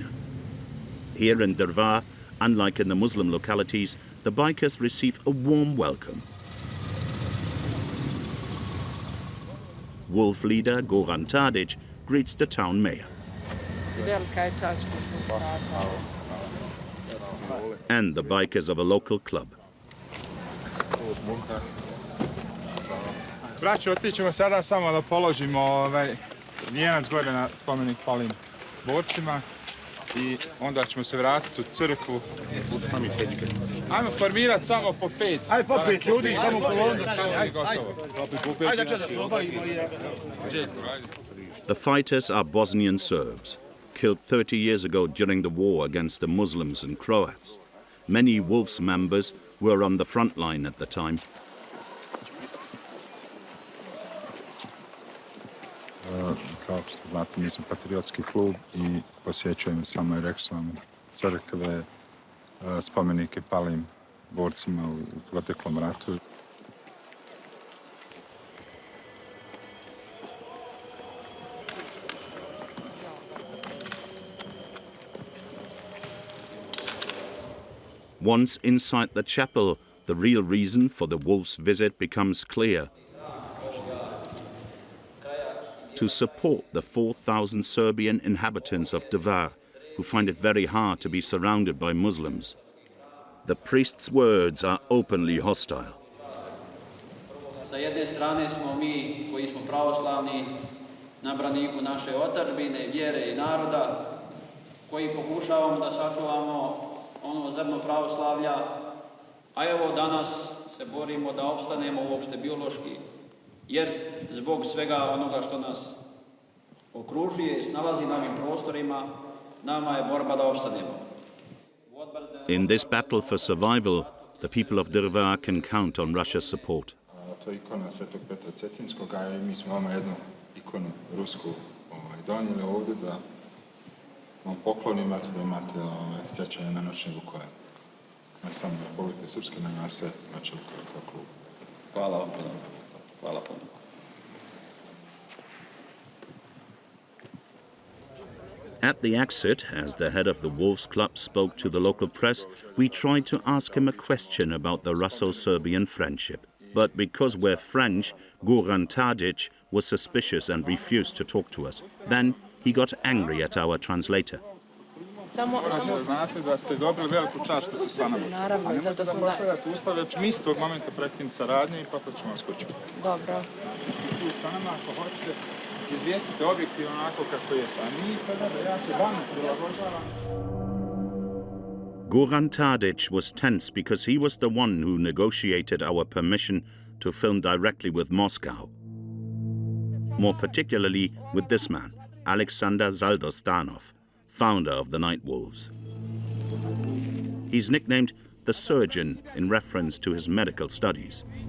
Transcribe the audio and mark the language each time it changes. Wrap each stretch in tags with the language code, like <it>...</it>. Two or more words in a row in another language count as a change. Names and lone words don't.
<en>Here in Drvar, unlike in the Muslim localities, the bikers receive a warm welcome. Wolf leader Goran Tadic greets the town mayor. And the bikers of a local club.</en> <sr>Braćo, otićemo sada samo da položimo vijenac gore na spomenik palim borcima i onda ćemo se vratiti u crkvu. Ajmo formirati samo po 5. Ajde po 5 ljudi, samo kolonu.</sr> <en>The fighters are Bosnian Serbs, killed 30 years ago during the war against the Muslims and Croats. Many Wolves members were on the front line at the time.</en> <sr>Kao što znate, mi smo patriotski klub i posjećujemo samo, i rekao sam, crkve, spomenike palim borcima u proteklom ratu.</sr> <en>Once inside the chapel, the real reason for the Wolves' visit becomes clear. To support the 4,000 Serbian inhabitants of Drvar, who find it very hard to be surrounded by Muslims. The priest's words are openly hostile.</en> <sr>Sa jedne strane smo mi koji smo pravoslavni na braniku naše otadžbine, vjere i naroda, koji pokušavamo da sačuvamo ono zrno pravoslavlja, a evo danas se borimo da opstanemo uopšte biološki jer zbog svega onoga što nas okružuje i snalazi na ovim prostorima, nama je borba da opstanemo.</sr> <en>In this battle for survival, the people of Drvar can count on Russia's support.</en> <sr>To je ikona Svetog Petra Cetinskog, a i mi smo vama jednu ikonu rusku donijeli ovdje da vam poklonimo, da imate sjećanje na noćne Vukovar. Ne samo Republike Srpske, nego na sve noćne Vukovar kao klub. Hvala vam puno. Hvala puno.</sr> <en>At the exit, as the head of the Wolves Club spoke to the local press, we tried to ask him a question about the Russo-Serbian friendship. But because we're French, Goran Tadic was suspicious and refused to talk to us. Then he got angry at our translator.</en> <sr>Znate da ste dobili veliku čast što ste sa nama. Naravno, zato smo da... Nemojte ustavljati, već mi s tog momenta prekinuti saradnje i posle ćemo vas kući. Dobro. Tu sa nama, ako hoćete, izvijestite objektivno onako kako je. A mi sada da ja se vama prilagođavam.</sr> <en>Goran Tadic was tense because he was the one who negotiated our permission to film directly with Moscow. More particularly with this man, Alexander Zaldostanov, founder of the Night Wolves. He's nicknamed the Surgeon in reference to his medical studies.</en>